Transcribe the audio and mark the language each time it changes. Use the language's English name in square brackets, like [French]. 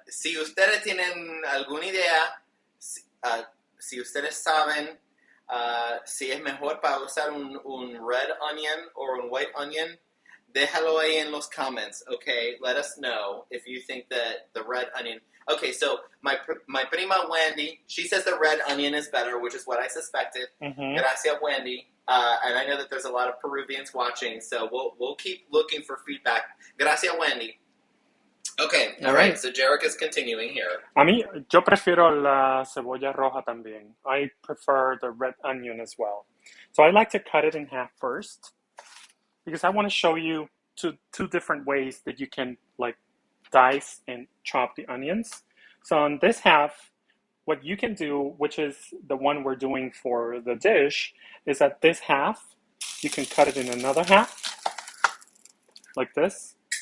[Spanish] Si ustedes tienen alguna idea, si ustedes saben si es mejor para usar un [English] red onion or [Spanish] un [English] white onion, [Spanish] déjalo ahí en los [English] comments, okay? Let us know if you think that the red onion... Okay, so my prima Wendy, she says the red onion is better, which is what I suspected. Mm-hmm. [Spanish] Gracias, Wendy. [English] And I know that there's a lot of Peruvians watching, so we'll keep looking for feedback. [Spanish] Gracias, Wendy. [English] Okay, all right. So Jarek is continuing here. [Spanish] A mí, yo prefiero la cebolla roja también. [English] I prefer the red onion as well. So I like to cut it in half first because I want to show you two different ways that you can like dice and chop the onions. So on this half, what you can do, which is the one we're doing for the dish, is that this half, you can cut it in another half, like this.